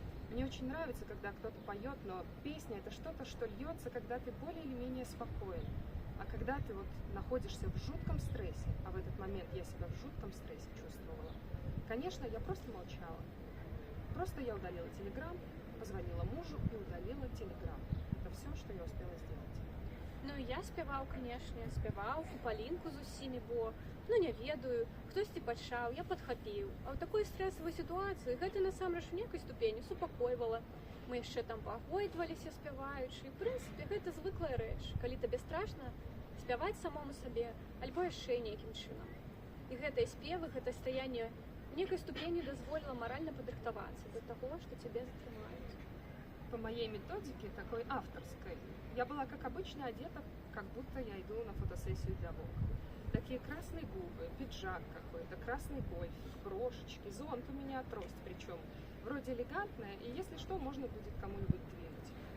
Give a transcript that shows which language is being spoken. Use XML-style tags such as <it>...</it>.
<ru>Мне очень нравится, когда кто-то поет, но песня — это что-то, что льется, когда ты более или менее спокоен. А когда ты вот находишься в жутком стрессе, а в этот момент я себя в жутком стрессе чувствовала, конечно, я просто молчала. Просто я удалила Телеграм, позвонила мужу и удалила Телеграм. Это все, что я успела сделать.</ru> <be>Ну, я спяваў, канешне, спяваў фупалінку з усімі, бо, не ведаю, хтосьці пачаў, я падхапіў. А ў такой стрэсавай сітуацыі гэта насамрэч у некай ступені супакойвала. Мы яшчэ там пагойдваліся спяваючы. В прынцыпе, гэта звыклая рэч, калі табе страшна спяваць самому сабе альбо яшчэ нейкім чынам. І гэтыя спевы, гэта стаянне некай ступені дазволіла маральна падрыхтавацца да таго, што цябе затрымаюць.</be> <ru>По моей методике, такой авторской, я была как обычно одета, как будто я иду на фотосессию для Vogue. Такие красные губы, пиджак какой-то, красный гольфик, брошечки, зонт у меня, трость причем. Вроде элегантная, и если что, можно будет кому-нибудь двинуть.</ru>